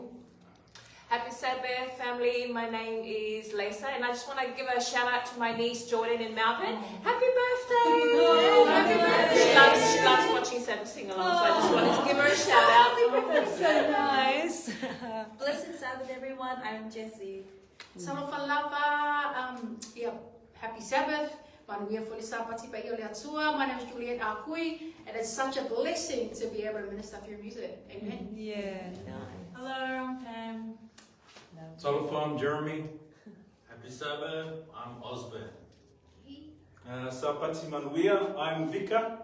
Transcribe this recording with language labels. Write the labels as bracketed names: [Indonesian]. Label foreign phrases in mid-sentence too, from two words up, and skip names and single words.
[English] Happy Sabbath, family. My name is Laisa, and I just want to give a shout out to my niece Jordan in Melbourne. Happy birthday! Happy birthday! She loves watching Sabbath sing along, so I just wanted to give her a shout out. That's so nice. Blessed Sabbath, everyone. I'm Jessie. [Samoan] Salofan lava, [English] happy Sabbath. [Samoan] Manuia Fuesaina Pea I Luma. [English] My name is Juliet, and it's such a blessing to be able to minister through music. Amen. Yeah, nice. Hello, I'm Pam. [Samoan] Salofan, Jeremy. [English] Happy Sabbath, I'm Ozbane. [Samoan] Sapati Manuia, [English] I'm Vika.